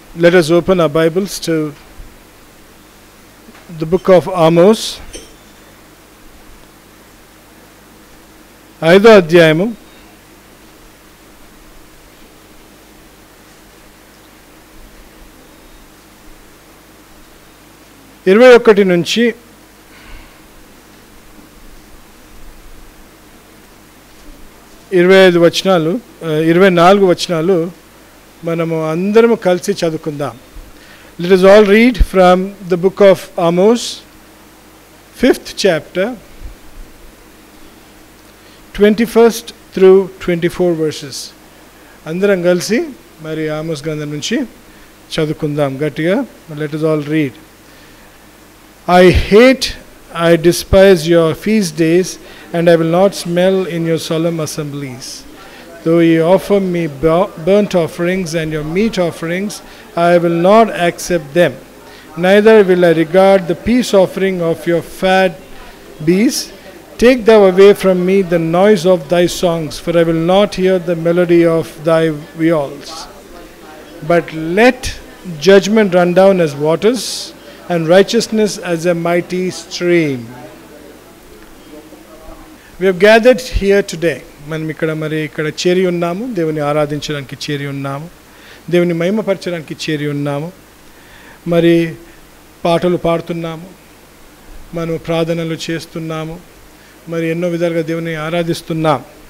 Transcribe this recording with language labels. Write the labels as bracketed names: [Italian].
[English] Let us open our Bibles to the book of Amos. [Telugu] 5వ అధ్యాయము 21 నుంచి 25 వచనాలు 24 వచనాలు మనము అందరము కలిసి చదువుకుందాం. [English] Let us all read from the book of Amos, 5th chapter, 21st through 24 verses. [Telugu] అందరం కలిసి మరి ఆమోస్ గ్రంథం నుంచి చదువుకుందాం గట్టిగా. [English] Let us all read. I despise your feast days, and I will not smell in your solemn assemblies. Though ye offer me burnt offerings and your meat offerings, I will not accept them. Neither will I regard the peace offering of your fat beasts. Take thou away from me the noise of thy songs, for I will not hear the melody of thy viols. But let judgment run down as waters, and righteousness as a mighty stream. We have gathered here today. [Telugu] మనం ఇక్కడ చేరి ఉన్నాము, దేవుని ఆరాధించడానికి చేరి ఉన్నాము, దేవుని మహిమపరచడానికి చేరి ఉన్నాము. మరి పాటలు పాడుతున్నాము, మనం ప్రార్థనలు చేస్తున్నాము, మరి ఎన్నో విధాలుగా దేవుని ఆరాధిస్తున్నాం.